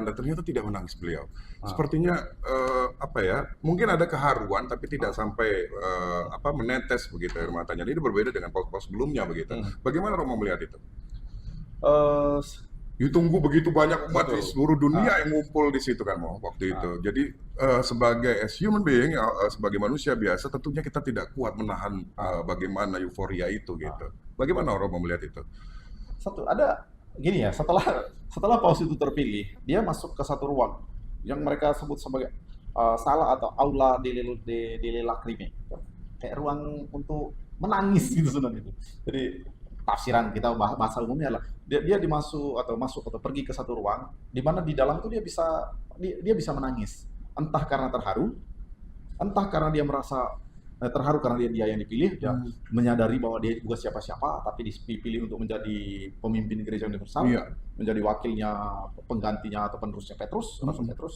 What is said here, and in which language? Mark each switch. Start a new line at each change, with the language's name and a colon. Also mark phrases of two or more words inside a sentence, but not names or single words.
Indonesian: Dan ternyata tidak menangis beliau. Sepertinya mungkin ada keharuan tapi tidak sampai menetes begitu air matanya. Ini berbeda dengan paus-paus sebelumnya begitu. Bagaimana Romo melihat itu? Ditunggu begitu banyak umat di seluruh dunia yang ngumpul di situ kan, Mo, waktu itu. Jadi sebagai
English: human being,
Indonesian: sebagai manusia biasa, tentunya kita tidak kuat menahan bagaimana euforia itu gitu. Bagaimana Romo melihat itu? Gini ya, setelah paus itu terpilih, dia masuk ke satu ruang yang mereka sebut sebagai sala atau aula
Italian: delle lacrime,
Indonesian: kayak ruang untuk menangis gitu sebenarnya itu. Jadi tafsiran kita bahasa umumnya adalah dia masuk atau pergi ke satu ruang di mana di dalam itu dia bisa menangis, entah karena terharu, entah karena dia merasa terharu karena dia yang dipilih, dia menyadari bahwa dia bukan siapa-siapa tapi dipilih untuk menjadi pemimpin gereja universal, menjadi wakilnya, penggantinya atau penerusnya Petrus, Rasul Petrus.